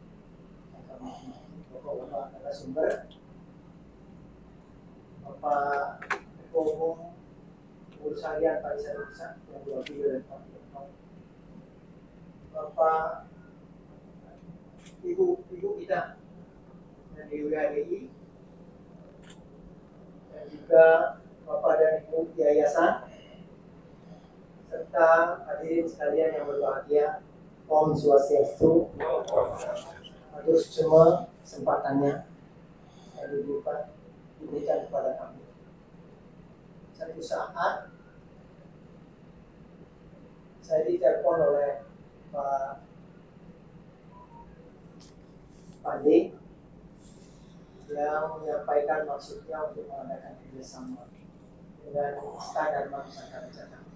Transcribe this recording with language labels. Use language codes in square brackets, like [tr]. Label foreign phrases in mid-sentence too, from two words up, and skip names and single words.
[id] Bapak narasumber, Bapak Ketua Umum Pengurus Harian Pariwisata Pusat yang diwakili oleh Pak Direktur, Bapak Ibu kita dari WHDI, dan juga Bapak dan Ibu Yayasan, serta hadirin sekalian yang berbahagia. [sa] ॐ स्वस्त्यस्तु. [id] Atur semua kesempatannya yang diberikan kepada kami. Satu saat saya ditelepon oleh Pak Pandi yang menyampaikan maksudnya untuk mengadakan kerjasama dengan Istana Dharma Nusantara Jakarta.